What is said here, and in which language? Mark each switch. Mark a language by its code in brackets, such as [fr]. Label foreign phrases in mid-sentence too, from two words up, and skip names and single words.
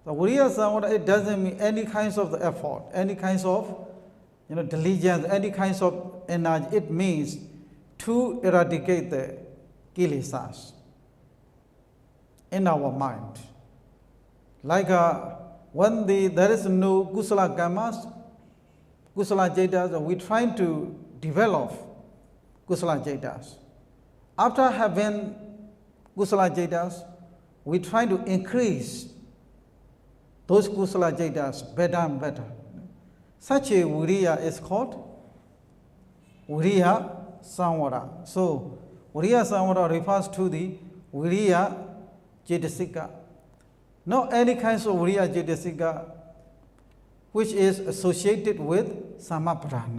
[en] The [pi] Viriya Samvara, [en] it doesn't mean any kinds of the effort, any kinds of diligence, any kinds of energy. It means to eradicate the kilesas in our mind. Like when there is no [pi] kusala karmas, kusala jaitas, [en] we try to develop [pi] kusala jaitas. [en] After having [pi] kusala jaitas, [en] we try to increase those [pi] kusala jaitas [en] better and better. Such a viriya is called [pi] Viriya Samvara. [en] So, [pi] Viriya Samvara [en] refers to the [pi] Viriya Cetasika. [en] Not any kinds of [pi] Viriya Cetasika [en] which is associated with Samapradhana.